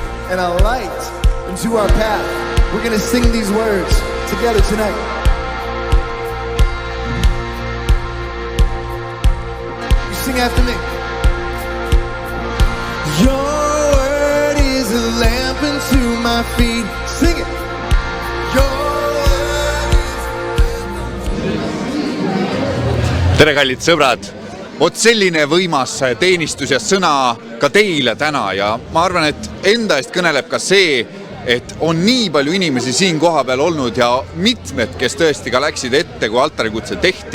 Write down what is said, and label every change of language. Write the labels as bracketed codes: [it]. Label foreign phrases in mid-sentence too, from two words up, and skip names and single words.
[en] and a light into our path. We're going to sing these words together tonight. You sing after me. Your word is a lamp unto my feet. Sing it. [et] Tere kallid sõbrad, vot selline võimas teenistus ja sõna ka teile täna ja ma arvan, et enda eest kõneleb ka see, et on nii palju inimesi siin koha peal olnud ja mitmed, kes tõesti ka läksid ette, kui altarikutse tehti.